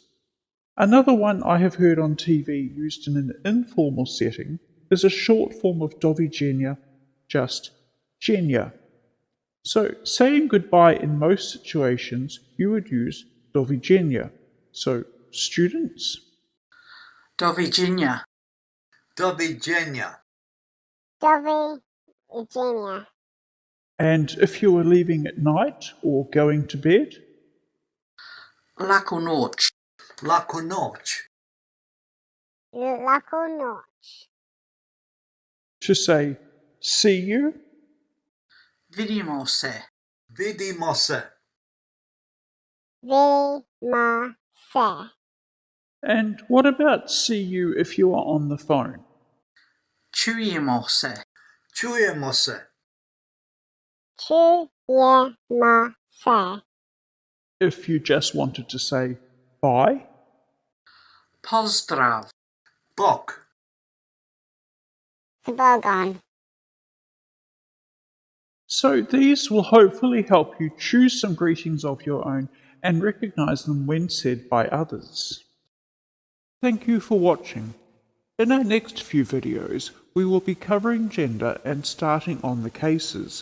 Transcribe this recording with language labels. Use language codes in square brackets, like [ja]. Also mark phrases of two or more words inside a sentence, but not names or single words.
[en] Another one I have heard on TV used in an informal setting is a short form of [hr] do viđenja, [en] just dzienia. So, saying goodbye in most situations, you would use [hr] do viđenja. [en] So, students? [hr] Do viđenja. Do viđenja. Do viđenja. [en] And if you were leaving at night or going to bed? [hr] Laku noć. Laku noć. Laku noć. [en] To say, see you? [hr] Vidimo se. Vidimo se. Vidimo se. [en] And what about see you if you are on the phone? [hr] Čujemo se. Čujemo se. Čujemo se. [en] If you just wanted to say bye? [hr] Pozdrav. Bok. Zbogon. [en] So these will hopefully help you choose some greetings of your own and recognize them when said by others. Thank you for watching. In our next few videos, we will be covering gender and starting on the cases.